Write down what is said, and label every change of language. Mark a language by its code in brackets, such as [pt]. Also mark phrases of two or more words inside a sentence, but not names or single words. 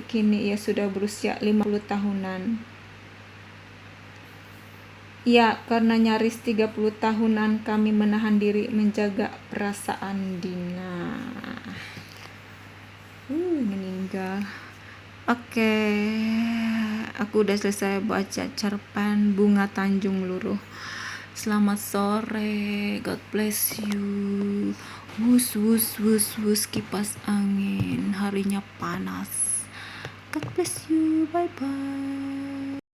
[id] Kini ia sudah berusia 50 tahunan. Ya, karena nyaris 30 tahunan kami menahan diri menjaga perasaan Dina. Meninggal. Oke, aku udah selesai baca cerpen Bunga Tanjung Luruh. Selamat sore, [en] God bless you. [id] Wus wus wus wus kipas angin, harinya panas. [en] God bless you, bye bye.